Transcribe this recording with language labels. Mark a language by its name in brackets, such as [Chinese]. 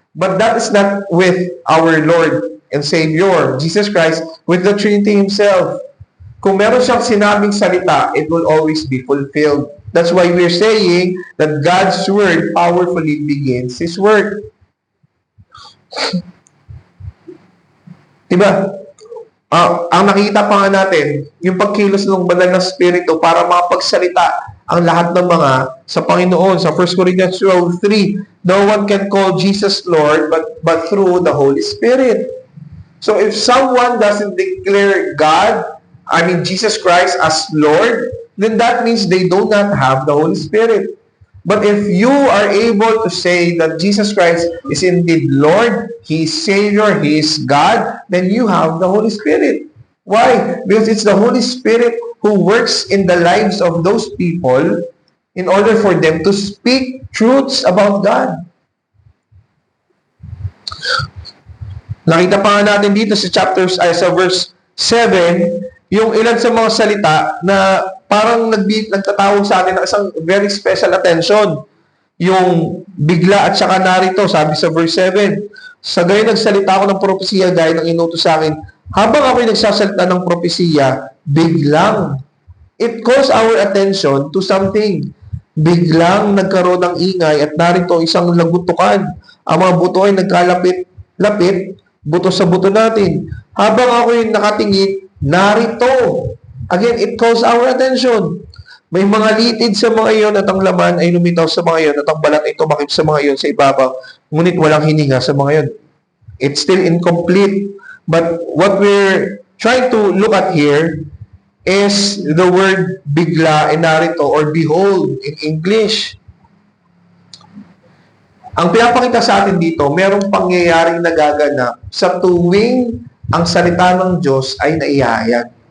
[English] But that is not with our Lord and Savior, Jesus Christ, with the Trinity Himself. [Filipino] Kung meron siyang sinabing salita, [English] it will always be fulfilled. That's why we're saying that God's word powerfully begins His work. [Filipino] Diba? Ang nakita pa nga natin, yung pagkilos ng banal na Espiritu para makapagsalita ang lahat ng mga sa Panginoon. [English] Sa 1 Corinthians 12:3, no one can call Jesus Lord but through the Holy Spirit. So if someone doesn't declare Jesus Christ as Lord, then that means they do not have the Holy Spirit. But if you are able to say that Jesus Christ is indeed Lord, He is Savior, He is God, then you have the Holy Spirit. Why? Because it's the Holy Spirit who works in the lives of those people in order for them to speak truths about God. [Filipino] Nakita pa nga natin dito sa verse 7, yung ilan sa mga salita na parang nagtatawag sa atin ng isang [English] very special attention. [Filipino] Yung bigla at saka narito, sabi sa verse 7, sa gayon nagsalita ako ng propesiya gaya ng inutos sa akin, habang ako'y nagsasalita ng propesiya, biglang. [English] It calls our attention to something. [Filipino] Biglang nagkaroon ng ingay at narito isang lagutukan. Ang mga buto ay nagkalapit-lapit, buto sa buto natin. Habang ako'y nakatingin, narito. [English] Again, it calls our attention. [Filipino] May mga litid sa mga iyon at ang laman ay lumitaw sa mga iyon at ang balat ay tumakip sa mga iyon sa ibabaw. Ngunit walang hininga sa mga iyon. [English] It's still incomplete. But what we're trying to look at here is the word bigla and narito or behold in English. [Filipino] Ang pinapakita sa atin dito, merong pangyayaring nagaganap sa tuwing ang salita ng Diyos ay naihayag.